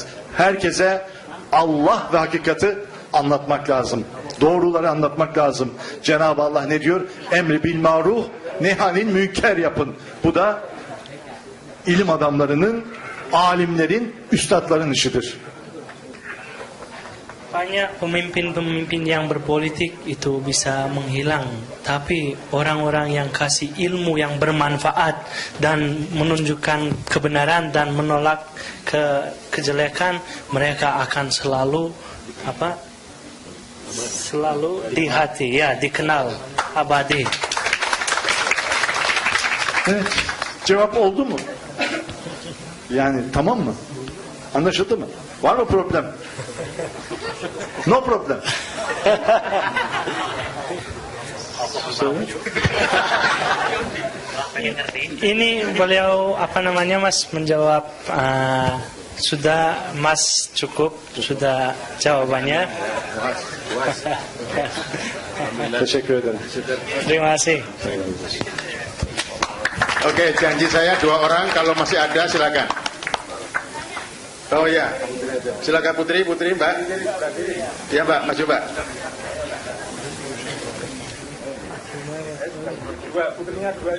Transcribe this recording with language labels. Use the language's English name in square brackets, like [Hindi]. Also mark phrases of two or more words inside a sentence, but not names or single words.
[Turkish] Herkese Allah ve hakikati anlatmak lazım. Doğruları anlatmak lazım. Cenab-ı Allah ne diyor? [Arabic] أمر بالمعروف، نهي عن المنكر [Turkish] yapın. Bu da ilim adamlarının, alimlerin, üstadların işidir. [Indonesian] Banyak pemimpin-pemimpin yang berpolitik itu bisa menghilang, tapi orang-orang yang kasih ilmu yang bermanfaat dan menunjukkan kebenaran dan menolak kejelekan, mereka akan selalu di hati, dikenal abadi. [Turkish] Evet. Cevap oldu mu? Yani tamam mı? Anlaşıldı mı? Var mı problem? [English] No problem. [Indonesian] Ini beliau Mas menjawab sudah Mas cukup sudah jawabannya. [Turkish] Teşekkür ederim. [Indonesian] Terima kasih. Oke, janji saya 2 orang, kalau masih ada silakan. Oh ya, silakan Putri Mbak. Ya Mbak, maju Mbak. Putrinya 2 ya.